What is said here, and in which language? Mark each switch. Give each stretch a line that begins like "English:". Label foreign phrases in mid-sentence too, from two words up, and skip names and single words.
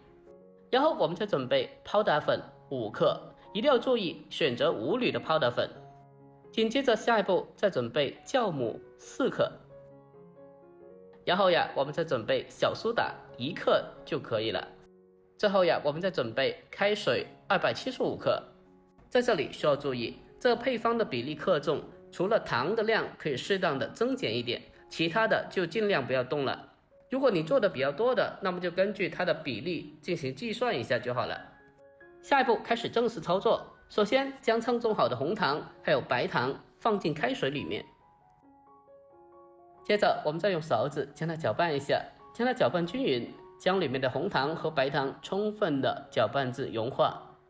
Chinese: 然後我們再準備泡打粉5克，一定要注意選擇無鋁的泡打粉。緊接着下一步再準備酵母4克，然後呀，我們再準備小蘇打1克就可以了。最後呀，我們再準備開水275 克。在這裡需要注意，這個配方的比例克重，除了糖的量可以適當的增減一點，其他的就盡量不要動了。如果你做的比較多的，那麼就根據它的比例進行計算一下就好了。下一步開始正式操作，首先將稱重好的紅糖還有白糖放進開水裡面，接着我們再用勺子將它攪拌一下，將它攪拌均勻，將裡面的紅糖和白糖充分的攪拌至融化。